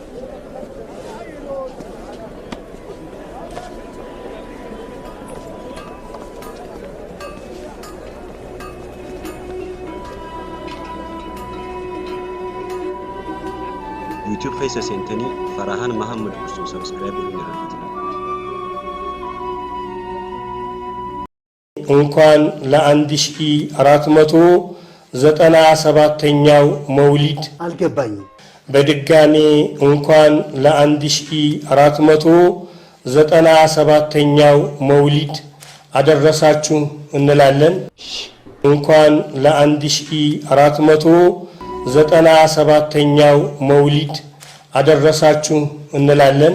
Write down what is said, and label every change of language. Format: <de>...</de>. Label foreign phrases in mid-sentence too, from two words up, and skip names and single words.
<om>YouTube keessa seentanii Farahaan Mahammad Kursuu subscribe godhuun irratti.</om> <am>እንኳን ለ1497ኛው መውሊድ አልገባኝም። በድጋሚ እንኳን ለ1497ኛው መውሊድ አደረሳችሁ እንላለን። እንኳን ለ1497ኛው መውሊድ አደረሳችሁ እንላለን።</am>